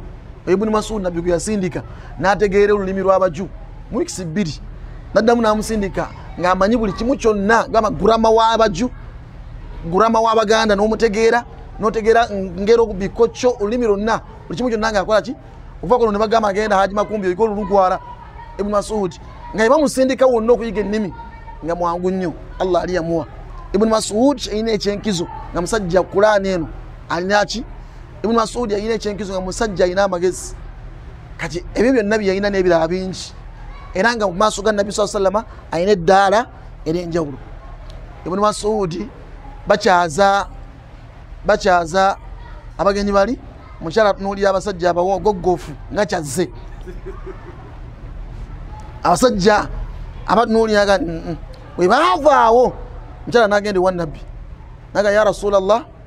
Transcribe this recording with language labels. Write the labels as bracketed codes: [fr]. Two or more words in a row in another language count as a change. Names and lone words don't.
[lg] Ibn Mas'ud Nabbi gwe yasindika n'ategeera olulimi lw'Abaju mu weeks 2 naddamu n'amusindika ng'amanyi buli kimu kyonna gamba gurama w'Abaju, gurama w'Abaganda n'omutegeera, n'otegeera ngero bikokyo olulimi lwonna buli kimu kyonna ng'akola ki okuva kuno ne bagamba agenda Haji Makumbi oyiko olulugwara Ibn Mas'ud nga bamusindika wonna okuyiga ennimi nga mwangu nnyo. Allah ali yamuwa Ibn Mas'ud alina ekyenkizo nga musajja Qur'ani eno alina ki. Ibn Mas'ud alina ekyenkizo nga musajja alina amagezi. Kati ebyo byonna bye yalina n'ebirala bingi, era nga mu maaso ga Nabbi [ar] صلى الله عليه وسلم [lg] alina eddaala ery'enjawulo. Ibn Mas'ud bakyaza abagenyi bali mukyala tunuulira abasajja abagoggoofu nga kyazze, abasajja abatunuuliraga bwe baavaawo mukyala n'agenda ewa Nabbi naga [ar] يا رسول الله